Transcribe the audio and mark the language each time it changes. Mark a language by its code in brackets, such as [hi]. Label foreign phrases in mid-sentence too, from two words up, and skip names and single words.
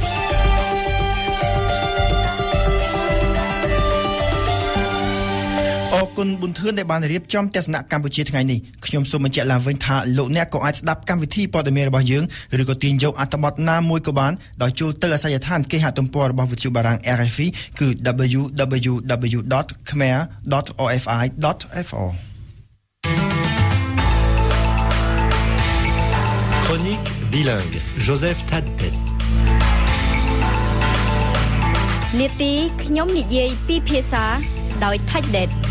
[km] អអរគុណប៊ុនធឿនដែលបានរៀបចំទស្សនៈកម្ពុជាថ្ងៃនេះខ្ញុំសូមបញ្ជាក់ឡើងវិញថាលោកអ្នកក៏អាចស្ដាប់កម្មវិធីព័ត៌មានរបស់យើងឬក៏ទាញយកអត្ថបទណាមួយក៏បានដោយចូលទៅអាសយដ្ឋានគេហទំព័ររបស់វិទ្យុបារាំង RFI គឺ www.khmer.orfi.fr [fr] Chronique bilingue Joseph Tadtet [km] នាទីខ្ញុំនិយាយពីភាសាដោយ Tadtet